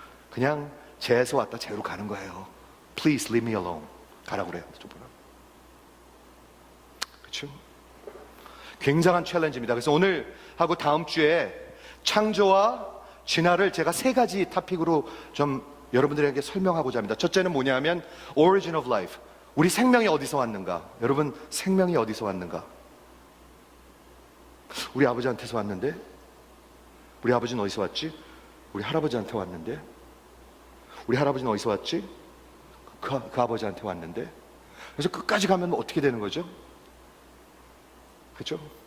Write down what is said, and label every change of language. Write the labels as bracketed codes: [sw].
[ko] 그냥 재에서 왔다 재로 가는 거예요. [en] Please leave me alone. [ko] 가라고 그래요. 그렇죠? 굉장한 챌린지입니다. 그래서 오늘 하고 다음 주에 창조와 진화를 제가 세 가지 토픽으로 좀 여러분들에게 설명하고자 합니다. 첫째는 뭐냐면 [en] origin of life. [ko] 우리 생명이 어디서 왔는가? 여러분, 생명이 어디서 왔는가? 우리 아버지한테서 왔는데? 우리 아버지는 어디서 왔지? 우리 할아버지한테 왔는데? 우리 할아버지는 어디서 왔지? 그 아버지한테 왔는데? 그래서 끝까지 가면 어떻게 되는 거죠? 그렇죠?